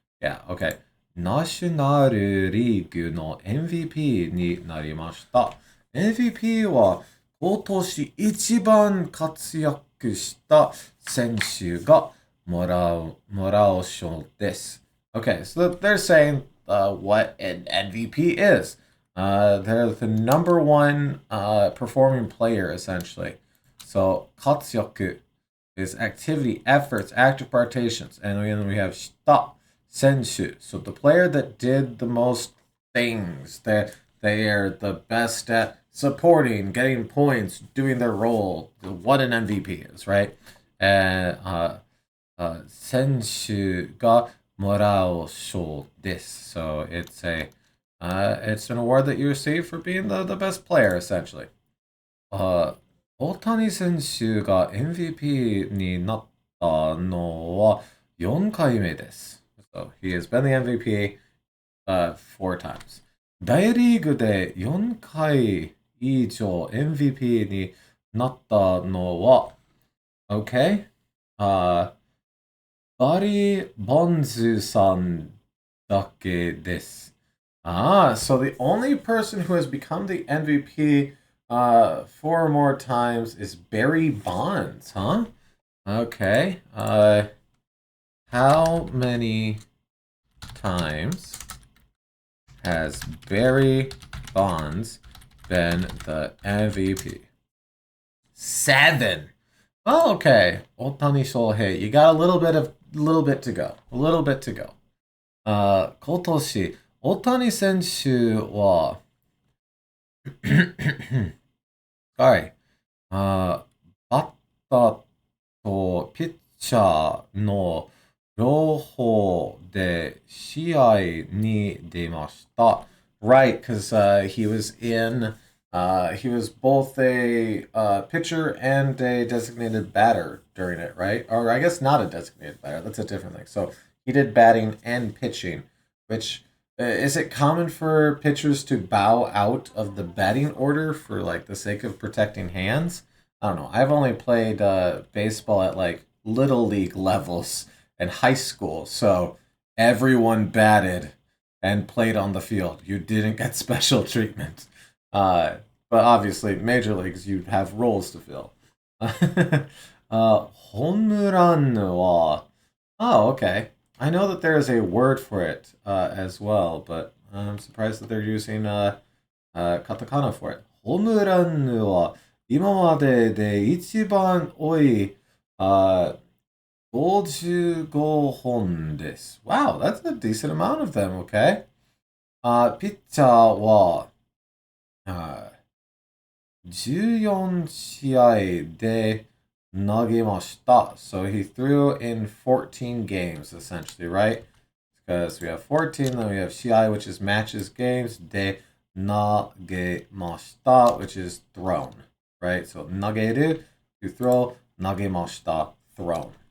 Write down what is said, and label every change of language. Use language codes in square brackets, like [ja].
[en] Yeah, okay. [ja] ナショナルリーグの MVP になりました。 MVP は今年一番活躍した選手がもらう賞です。 [en] Okay, so they're saying what an MVP is. They're the number one performing player, essentially. So, 活躍 is activity, efforts, active participations. And then we have [ja] した選手. [en] So, the player that did the most things, that they are the best at supporting, getting points, doing their role. What an MVP is, right? And [ja] 選手がもらう賞です. [en] So it's it's an award that you receive for being the best player, essentially. [ja] 大谷選手が MVP になったのは4回目です. [en] So he has been the MVP 4 times. [ja] 大リーグで4回以上 MVP になったのは [en] OK? [ja] バリー・ボンズさんだけです。 [en] So the only person who has become the MVP 4 more times is Barry Bonds, huh? Okay. How many times has Barry Bonds been the MVP? 7. Oh, okay. Otani Shohei, you got a little bit to go. A little bit to go. [ja] 今年、大谷選手は、はい。バッターとピッチャーの両方で試合に出ました。 [en] Right, because he was he was both a pitcher and a designated batter during it, right? Or I guess not a designated batter. That's a different thing. So he did batting and pitching, which is it common for pitchers to bow out of the batting order for like the sake of protecting hands? I don't know. I've only played baseball at like little league levels and high school, so everyone batted and played on the field. You didn't get special treatment. But obviously, major leagues, you have roles to fill. [ja] ホームランは [en] Oh, okay. I know that there is a word for it as well, but I'm surprised that they're using katakana for it. [ja] ホームランは今までで一番多い55本です。 [en] Wow, that's a decent amount of them, okay? [ja] ピッチャーは14試合で投げました. [en] So he threw in 14 games, essentially, right? Because we have 14, then we have 試合, which is matches, games, [ja] で投げました, [en] which is thrown, right? So 投げる, you throw, 投げました, thrown.